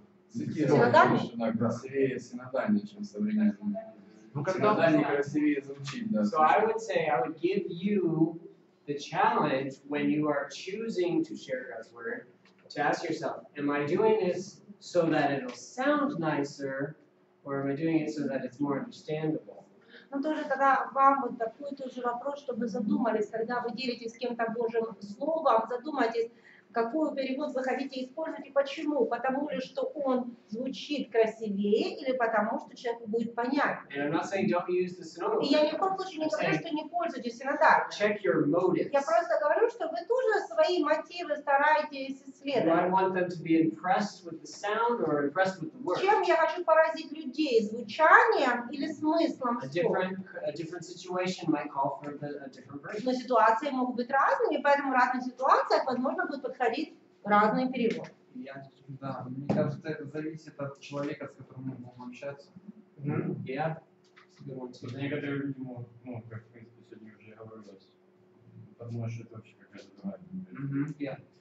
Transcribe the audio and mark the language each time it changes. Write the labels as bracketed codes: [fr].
[ru] Цитировать больше, да, красивее синодальный, чем современный. Синодальный красивее звучит, да. [en] So I would say I would give you the challenge when you are choosing to share God's word to ask yourself, am I doing this so that it'll sound nicer, or am I doing it so that it's more understandable? [ru] Но тоже тогда вам вот такой тоже вопрос, чтобы задумались, когда вы делитесь с кем-то Божьим Словом, задумайтесь, какой перевод вы хотите использовать и почему. Потому ли, что он звучит красивее или потому, что человеку будет понятно. [en] And I'm not saying don't use the synodal. [ru] И я ни в коем случае не говорю, что не пользуйтесь синодальным. [en] Check your motives. [ru] Я просто говорю, что вы тоже свои мотивы стараетесь [en] Do I [ru] исследовать. [en] want them to be impressed with the sound or impressed with the word? [ru] Чем я хочу поразить людей? Звучанием или смыслом [en] A [ru] слова? [en] different situation might call for a different version. [ru] Но ситуации могут быть разными, поэтому в разных ситуациях, возможно, будет подходить Разный перевод. Да, мне кажется, это зависит от человека, с которым мы будем общаться. [en] Yeah. [ru] Некоторые люди могут, ну, как в принципе сегодня уже говорилось, подумать, что это вообще какая-то другая.